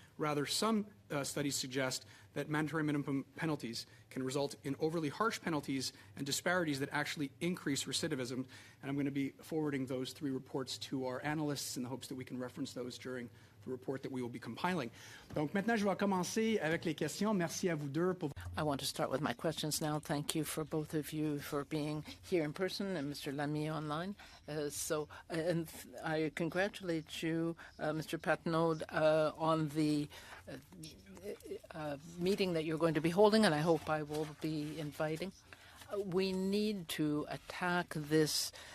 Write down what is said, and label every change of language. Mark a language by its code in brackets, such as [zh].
[en] Rather, some studies suggest that mandatory minimum penalties can result in overly harsh penalties and disparities that actually increase recidivism. And I'm going to be forwarding those 3 reports to our analysts in the hopes that we can reference those during the report that we will be compiling. [fr] Donc maintenant, je vais commencer avec les questions. Merci à vous deux pour... [en] I want to start with my questions now. Thank you for both of you for being here in person and Mr. Lamy online. And I congratulate you, Mr. Patnaud, on the meeting that you're going to be holding, and I hope I will be inviting. We need to attack this